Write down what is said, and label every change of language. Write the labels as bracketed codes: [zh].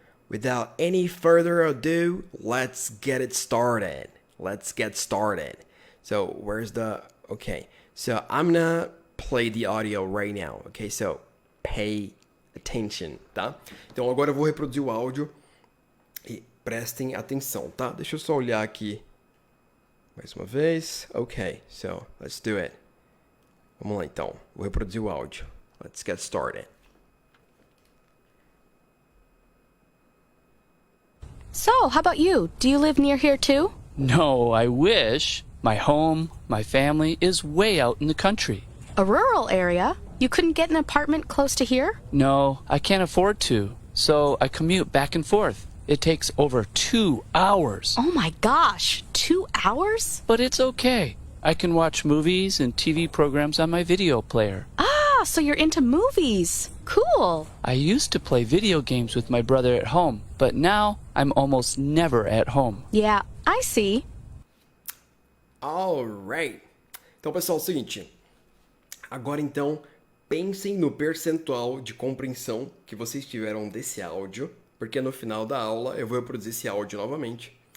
[en] Without any further ado, let's get it started. Let's get started. So, where's the... Okay, so I'm gonna play the audio right now. Okay, so pay attention, tá? [pt] Então agora eu vou reproduzir o áudio e prestem atenção, tá? Deixa eu só olhar aqui mais uma vez. [en] Ok, so let's do it. [pt] Vamos lá então, vou reproduzir o áudio. [en] Let's get started. So, how about you? Do you live near here too? No, I wish. My home, my family is way out in the country. A rural area? You couldn't get an apartment close to here? No, I can't afford to, so I commute back and forth. It takes over 2 hours. Oh my gosh, 2 hours? But it's okay. I can watch movies and TV programs on my video player. Ah, so you're into movies. Cool. I used to play video games with my brother at home, but now I'm almost never at home. Yeah, I see. Alright. [pt] Então, pessoal, é o seguinte. Agora, então, pensem no percentual de compreensão que vocês tiveram desse áudio, porque no final da aula eu vou reproduzir esse áudio novamente.